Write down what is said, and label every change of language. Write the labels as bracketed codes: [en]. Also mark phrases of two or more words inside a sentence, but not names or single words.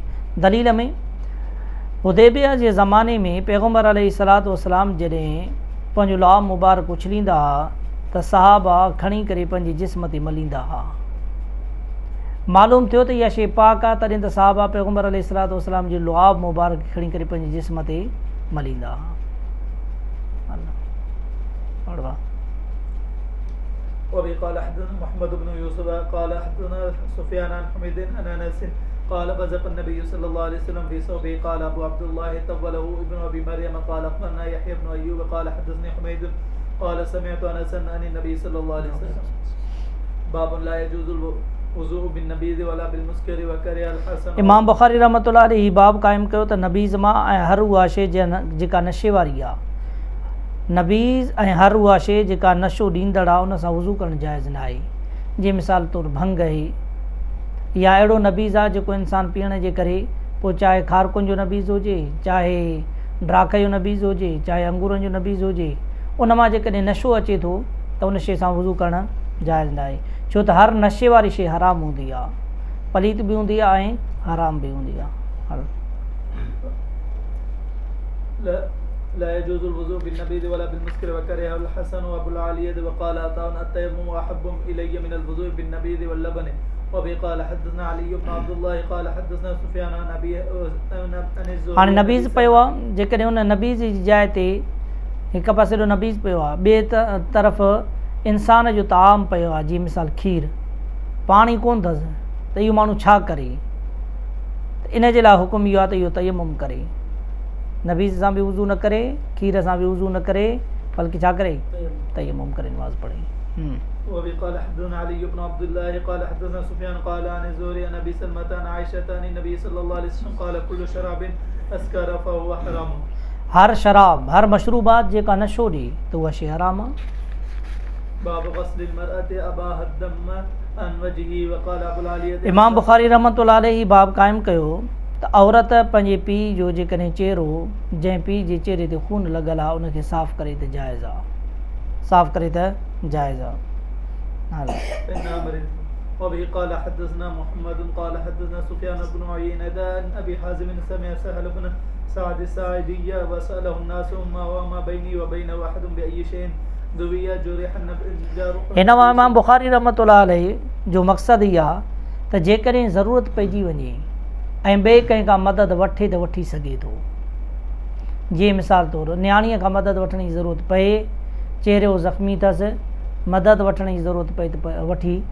[sd] दलील में हुदैबिया जे ज़माने में पैगम्बर [ar] عليه الصلاة والسلام [sd] जॾहिं पंहिंजो लाउ मुबारक उछलींदा हुआ त सहाबा खणी करे पंहिंजे जिस्म ते मलींदा हुआ। मालूम थियो त इहा शइ पाक आहे, तॾहिं त सहाबा पैगम्बर [ar] عليه الصلاة والسلام [sd] जो लुआब मुबारक खणी करे पंहिंजे जिस्म ते मलींदा हुआ। [ar] وبه قال حدثنا محمد بن يوسف قال حدثنا سفيان عن حميد عن انس قال بزق النبي صلى الله عليه وسلم في ثوبه قال ابو عبد الله طوله ابن ابي مريم قال اخبرنا يحيى بن ايوب قال حدثني حميد قال سمعت انسا عن النبي صلى الله عليه وسلم باب لا يجوز الوضوء بالنبيذ ولا بالمسكر وكره الحسن. [sd] इमाम बुखारी [ar] رحمة الله عليه [sd] ही बाब क़ाइमु कयो त नबीज़ मां ऐं हर उहा शइ जेका नशे वारी आहे, नबीज़ ऐं हर उहा शइ जेका नशो ॾींदड़ आहे उन सां वज़ू करणु जाइज़ न आहे। जीअं मिसाल तौरु भंग आहे या अहिड़ो नबीज़ आहे जेको इंसानु पीअण जे करे पोइ चाहे खारकुनि जो नबीज़ हुजे, चाहे ड्राख जो नबीज़ हुजे, चाहे अंगूरनि जो नबीज़ हुजे, उन मां जेकॾहिं नशो अचे थो त उन शइ सां वज़ू करणु जाइज़ न आहे। छो त हर नशे वारी शइ हराम हूंदी आहे, पलीत बि हूंदी आहे ऐं हराम बि हूंदी आहे। [ar] لا يجوز الوضوء بالنبيذ ولا بالمسكر وكره الحسن وابو العالية وقال عطاء التيمم احب الي من الوضوء بالنبيذ واللبن. وبه قال حدثنا علي بن عبد الله قال حدثنا سفيان عن ابي عن الزهري. [sd] हाणे नबीज़ पियो आहे, जेकॾहिं उन नबीज़ जी जाइ ते हिकु पासे ॾो नबीज़ पियो आहे, ॿिए तरफ़ इंसान जो ताम पियो आहे, जीअं मिसाल खीर, पाणी कोन अथसि त इहो माण्हू छा करे? इन जे लाइ हुकुम इहो आहे त इहो तयम्मुम करे, नबीज़ सां बि वज़ू न करे, खीर सां बि वज़ू न करे, बल्कि छा करे? तयम्मुम करे नमाज़ पढ़े। [ar] وبه قال حدثنا علي بن عبد الله قال حدثنا سفيان قال عن الزهري عن ابي سلمة عن عائشة عن النبي صلى الله عليه وسلم قال كل شراب اسكر فهو حرام. [sd] हर शराब, हर मशरूबात जेका नशो ॾे त उहा शइ हराम आहे। [ar] باب غسل المرأة اباها الدم عن وجهه وقال ابو العالية. [sd] इमाम बुखारी [ar] رحمة الله عليه [sd] बाब क़ाइमु कयो त औरत पंहिंजे पीउ जो जेकॾहिं चेहरो, जंहिं पीउ जे चेहरे ते खून लॻल आहे उनखे साफ़ करे त जाइज़ आहे, साफ़ करे त जाइज़ आहे। [ar] وبه قال حدثنا محمد قال حدثنا سفيان بن عيينة عن ابي حازم سمع سهل بن سعد الساعدي وسأله الناس ما بيني وبينه احد بأي شيء ذوي جرح الجارح. [sd] हिन मां इमाम बुखारी [ar] رحمة الله عليه [sd] जो मक़सदु इहा आहे त जेकॾहिं ज़रूरत पइजी वञे ऐं ॿिए कंहिं खां मदद वठे त वठी सघे थो। जीअं मिसाल तौरु न्याणीअ खां मदद वठण जी ज़रूरत पए, चहिरो ज़ख़्मी अथसि, मदद वठण जी ज़रूरत पए त वठी सघे थो।